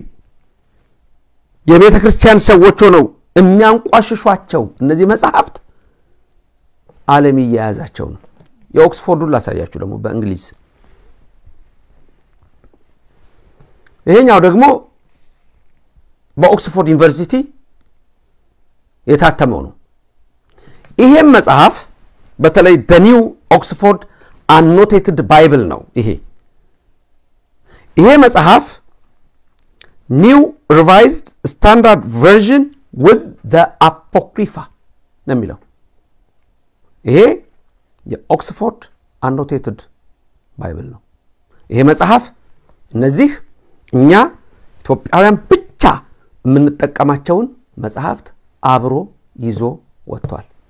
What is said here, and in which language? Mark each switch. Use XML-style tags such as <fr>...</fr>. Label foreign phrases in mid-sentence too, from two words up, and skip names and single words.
<am>የቤተ ክርስቲያን ሰዎች ሆነው የሚያንቋሽሿቸው እነዚህ መጽሐፍት ዓለም ይያዛቸው ነው የኦክስፎርዱን ላሳያችሁ ደግሞ በእንግሊዝ ይሄኛው ደግሞ በኦክስፎርድ ዩኒቨርሲቲ የታተመው ነው ይሄም መጽሐፍ በተለይ</am> <en>the new Oxford annotated Bible</en> <am>ነው ይሄ መጽሐፍ</am> <en>new revised standard version with the apocrypha</en> <am>ነው የሚለው ይሄ የኦክስፎርድ</am> <en>annotated Bible</en> <am>ነው ይሄ መጽሐፍ እነዚህ እኛ ኢትዮጵያውያን ብቻ የምንጠቀማቸውን መጽሐፍት አብሮ ይዞ ወጥቷል</am>